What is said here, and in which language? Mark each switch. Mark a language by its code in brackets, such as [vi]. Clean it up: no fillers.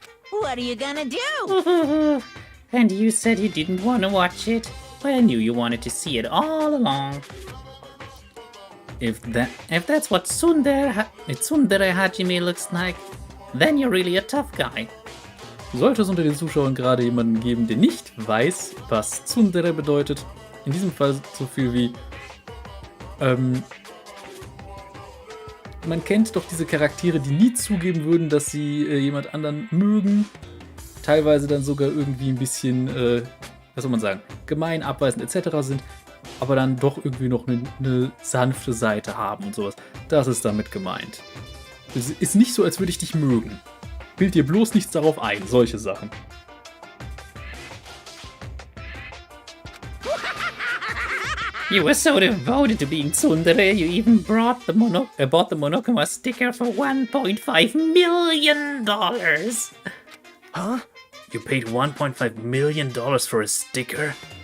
[en] What are you gonna do? And you said you didn't want to watch it, but I knew you wanted to see it all along. If that's what Tsundere Hajime looks like, then you're really a tough guy. [de] Sollte es unter den Zuschauern gerade jemanden geben, der nicht weiß, was Tsundere bedeutet, in diesem Fall so viel wie man kennt doch diese Charaktere, die nie zugeben würden, dass sie jemand anderen mögen, teilweise dann sogar irgendwie ein bisschen, was soll man sagen, gemein, abweisend etc. sind, aber dann doch irgendwie noch eine sanfte Seite haben und sowas. Das ist damit gemeint. Es ist nicht so, als würde ich dich mögen. Bild dir bloß nichts darauf ein, solche Sachen. [en] You were so devoted to being tsundere, you even bought the Monokuma Sticker for $1.5 million. Huh? You paid $1.5 million for a sticker?